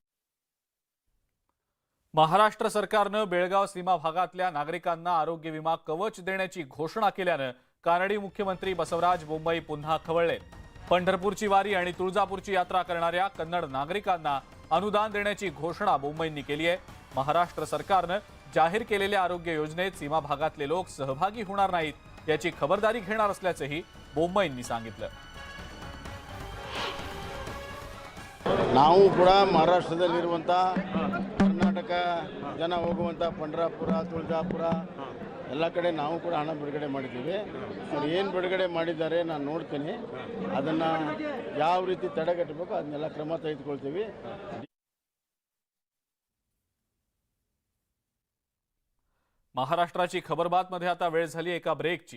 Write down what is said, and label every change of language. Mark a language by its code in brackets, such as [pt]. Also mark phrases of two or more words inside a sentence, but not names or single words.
[mr] महाराष्ट्र सरकारनं बेळगाव सीमा भागातल्या नागरिकांना आरोग्य विमा कवच देण्याची घोषणा केल्यानं कानडी मुख्यमंत्री बसवराज बोंबाई पुन्हा खवळले. पंढरपूरची वारी आणि तुळजापूरची यात्रा करणाऱ्या कन्नड नागरिकांना अनुदान देण्याची घोषणा बोंबाईंनी केली आहे. महाराष्ट्र सरकारनं जाहीर केलेल्या आरोग्य योजनेत सीमा भागातले लोक सहभागी होणार नाहीत याची खबरदारी घेणार असल्याचंही बोंबाईंनी सांगितलं. [kn] ನಾವು ಕೂಡ ಮಹಾರಾಷ್ಟ್ರದಲ್ಲಿರುವಂಥ ಕರ್ನಾಟಕ ಜನ ಹೋಗುವಂಥ ಪಂಢರಾಪುರ ತುಳಜಾಪುರ ಎಲ್ಲ ಕಡೆ ನಾವು ಕೂಡ ಹಣ ಬಿಡುಗಡೆ ಮಾಡಿದ್ದೀವಿ. ಅವ್ರು ಏನು ಬಿಡುಗಡೆ ಮಾಡಿದ್ದಾರೆ ನಾನು ನೋಡ್ತೀನಿ, ಅದನ್ನು ಯಾವ ರೀತಿ ತಡೆಗಟ್ಟಬೇಕು ಅದನ್ನೆಲ್ಲ ಕ್ರಮ ತೆಗೆದುಕೊಳ್ತೀವಿ. [mr] महाराष्ट्राची खबरबातमध्ये आता वेळ झाली एका ब्रेकची.